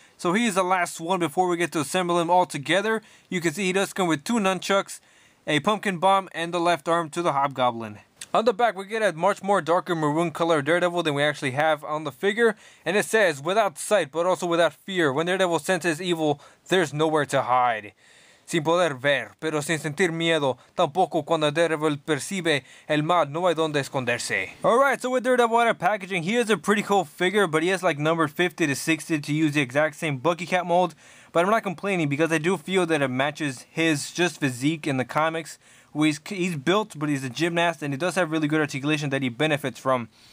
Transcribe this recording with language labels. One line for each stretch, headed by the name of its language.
English: So he's the last one before we get to assemble him all together. You can see he does come with 2 nunchucks, a pumpkin bomb, and the left arm to the Hobgoblin. On the back we get a much more darker maroon color Daredevil than we actually have on the figure. And it says, without sight but also without fear, when Daredevil senses evil, there's nowhere to hide.
Spanish: Sin poder ver, pero sin sentir miedo, tampoco cuando Daredevil percibe el mal, no hay donde esconderse.
English: Alright, so with Daredevil out of packaging, he is a pretty cool figure, but he has like number 50 to 60 to use the exact same Bucky Cat mold. But I'm not complaining because I do feel that it matches his just physique in the comics. He's built, but he's a gymnast, and he does have really good articulation that he benefits from.